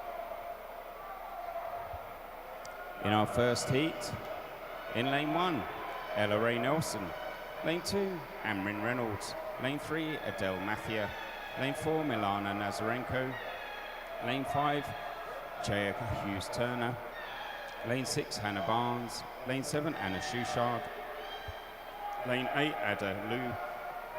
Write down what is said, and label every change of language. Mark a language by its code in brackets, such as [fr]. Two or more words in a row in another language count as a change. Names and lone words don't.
[en] In our first heat, in lane 1, Ella Ray Nelson. Lane 2, Amrin Reynolds. Lane 3, Adele Mathia. Lane 4, Milana Nazarenko. Lane 5, Jaya Hughes Turner. Lane 6, Hannah Barnes. Lane 7, Anna Shushard. Lane 8, Ada Liu.